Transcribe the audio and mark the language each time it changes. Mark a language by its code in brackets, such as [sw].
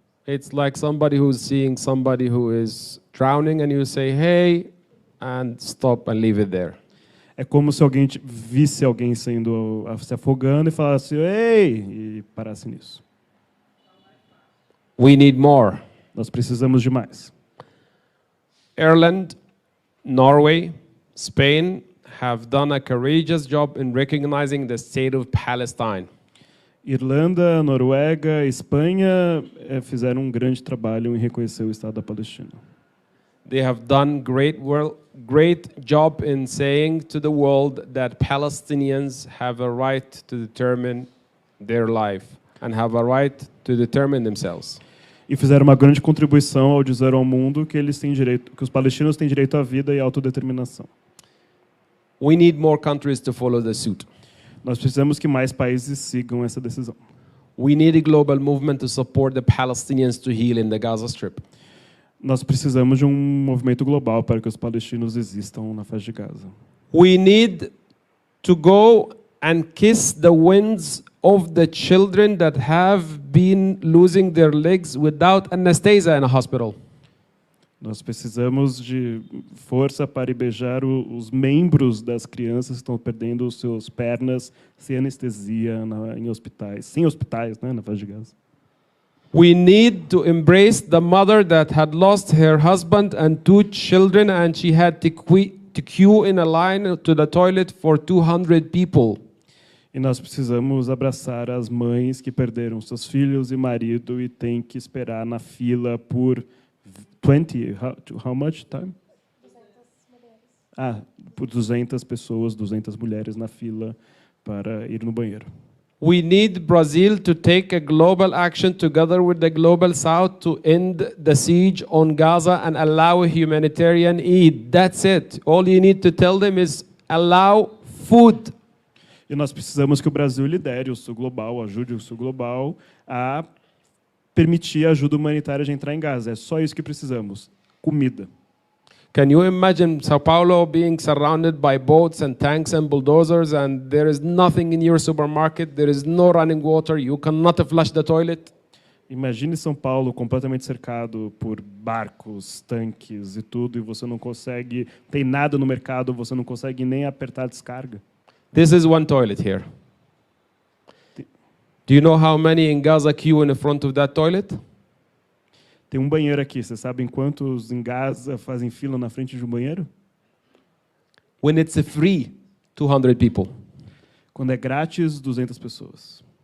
[en] It's like somebody who's seeing somebody who is drowning and you say, hey, and stop and leave it there. [pt] É como se alguém visse alguém se afogando e falasse, ei, e parasse nisso. [en] We need more. [pt] Nós precisamos de mais. [en] Ireland, Norway, Spain have done a courageous job in recognizing the state of Palestine. [pt] Irlanda, Noruega, Espanha fizeram grande trabalho em reconhecer o Estado da Palestina. [en] They have done great job in saying to the world that Palestinians have a right to determine their life and have a right to determine themselves. [pt] E fizeram uma grande contribuição ao dizer ao mundo que eles têm direito, que os palestinos têm direito à vida e à autodeterminação. [en] We need more countries to follow the suit. [pt] Nós precisamos que mais países sigam essa decisão. [en] We need a global movement to support the Palestinians to heal in the Gaza Strip. [pt] Nós precisamos de um movimento global para que os palestinos existam na faixa de Gaza. [en] We need to go and kiss the winds of the children that have been losing their legs without anesthesia in a hospital. [pt] Nós precisamos de força para beijar os membros das crianças que estão perdendo os seus pernas sem anestesia em hospitais, sem hospitais, né, na faixa de Gaza. [en] We need to embrace the mother that had lost her husband and 2 children and she had to to queue in a line to the toilet for 200 people. [pt] E nós precisamos abraçar as mães que perderam seus filhos e marido e têm que esperar na fila por 20, [en] how much time? [pt] Por 200 pessoas, 200 mulheres na fila para ir no banheiro. [en] We need Brazil to take a global action together with the Global South to end the siege on Gaza and allow humanitarian aid. That's it. All you need to tell them is allow food. [pt] E nós precisamos que o Brasil lidere o Sul Global, ajude o Sul Global a permitir a ajuda humanitária de entrar em Gaza. É só isso que precisamos. Comida. [en] Can you imagine Sao Paulo being surrounded by boats and tanks and bulldozers and there is nothing in your supermarket, there is no running water, you cannot flush the toilet? [pt] Imagine São Paulo completamente cercado por barcos, tanques e tudo, e você não consegue, tem nada no mercado, você não consegue nem apertar a descarga. [en] This is one toilet here. Do you know how many in Gaza queue in front of that toilet? [pt] Tem um banheiro aqui. Vocês sabem quantos em Gaza fazem fila na frente de um banheiro? When it's free, 200 people. Quando é grátis, 200 pessoas.